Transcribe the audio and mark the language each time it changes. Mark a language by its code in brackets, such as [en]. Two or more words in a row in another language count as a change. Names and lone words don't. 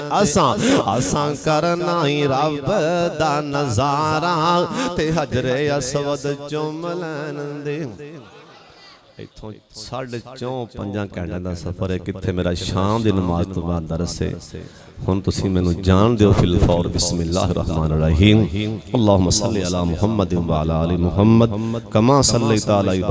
[pa] اساں کرنا ہی رب دا نظارہ تے حجرِ اسود چم لین دے. اتھوں 4.5 گھنٹے کا سفر ہے، کتھے میرا شام کی نماز تو بعد درس ہے. ہن تسیں مینوں جان دیو فی الفور [ar] بسم الله الرحمن الرحيم. اللهم صل على محمد وعلى آل محمد كما صليت على